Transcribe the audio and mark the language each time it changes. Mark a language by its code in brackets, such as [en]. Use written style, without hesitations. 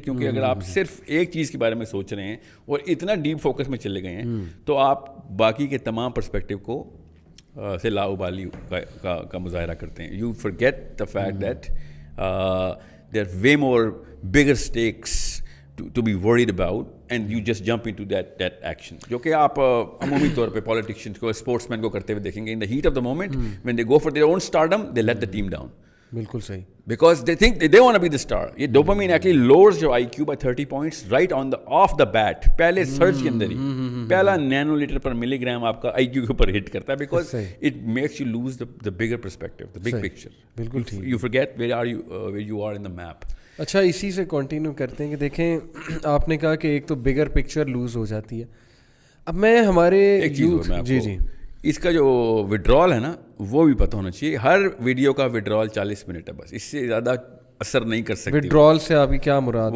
[ur] کیونکہ اگر آپ صرف ایک چیز کے بارے میں سوچ رہے ہیں اور اتنا ڈیپ فوکس میں چلے گئے ہیں تو آپ باقی کے تمام پرسپیکٹیو کو سے لاؤبالی کا مظاہرہ کرتے ہیں. [en] you forget the fact that there are way more bigger stakes to be worried about, and you just jump into that action, [ur] جو کہ آپ عمومی طور پہ پولیٹیشینس کو, اسپورٹس مین کو کرتے ہوئے دیکھیں گے. [en] in the heat of the moment when they go for their own stardom they let the team down. [ur] بالکل صحیح. [en] because they think they want to be the star. یہ dopamine actually lowers your IQ by 30 points right on the off the bat. [ur] پہلے search کے اندر ہی پہلا Nano letter پر ملی gram آپ کا IQ کے اوپر ہٹ کرتا ہے, [en] because it makes you lose the bigger perspective, the big picture. [ur] بالکل ٹھیک. [en] you forget where you are in the map. [ur] اچھا, اسی سے کنٹینیو کرتے ہیں کہ دیکھیں آپ نے کہا کہ ایک تو بگر پکچر لوز ہو جاتی ہے. اب میں ہمارے جی اس کا جو وڈرال ہے نا وہ بھی پتہ ہونا چاہیے. ہر ویڈیو کا وڈرال 40 منٹ ہے بس, اس سے زیادہ اثر نہیں کر سکتے. وڈرال سے آپ کی کیا مراد ہے؟